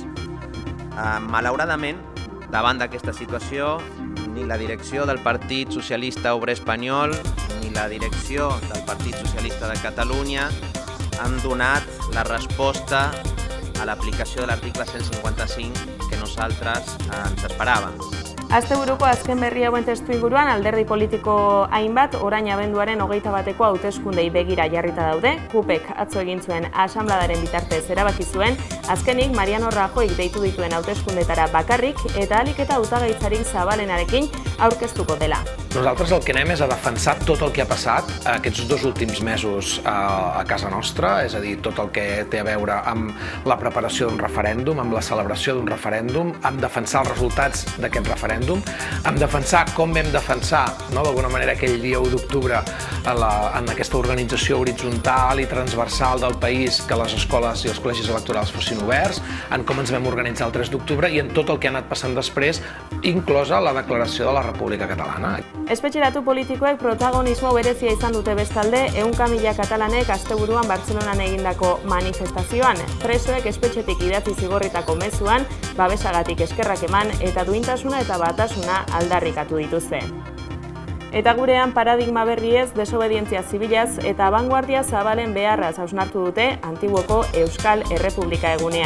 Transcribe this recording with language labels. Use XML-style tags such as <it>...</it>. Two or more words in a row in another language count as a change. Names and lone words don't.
<ca>Malauradament, davant d'aquesta situació, ni la direcció del Partit Socialista Obrer Espanyol ni la direcció del Partit Socialista de Catalunya han donat la resposta a l'aplicació de l'article 155 que nosaltres ens esperàvem.</ca> <eu>Asteburuko azken berri hauen testu inguruan alderdi politiko hainbat orain abenduaren 21ko hauteskundei begira jarrita daude. KUPek atzo egin zuen asanbladaren bitartez erabaki zuen, azkenik Mariano Rajoyk deitu dituen hauteskundetara bakarrik eta ahalik eta hautagaitzarik zabalenarekin aurkeztuko dela.</eu> <ca>Nosaltres el que anem és a defensar tot el que ha passat aquests 2 últims mesos a casa nostra, és a dir, tot el que té a veure amb la preparació d'un referèndum, amb la celebració d'un referèndum, amb defensar els resultats d'aquest referèndum, amb defensar com vam defensar, d'alguna manera, aquell dia 1 d'octubre en aquesta organització horitzontal i transversal del país, que les escoles i els col·legis electorals fossin oberts, en com ens vam organitzar el 3 d'octubre i en tot el que ha anat passant després, inclosa la declaració de la República Catalana.</ca> <eu>Espetxeratu politikoek protagonismo berezia izan dute bestalde 100.000 katalanek asteburuan Bartzelonan egindako manifestazioan. Presoek espetxetik idatzi zigorritako mezuan, babesagatik eskerrak eman eta duintasuna eta batasuna aldarrikatu dituzte. Eta gurean paradigma berriez, desobedientzia zibilaz eta abanguardia zabalen beharraz hausnartu dute Antiguoko Euskal Errepublika egunean.</eu>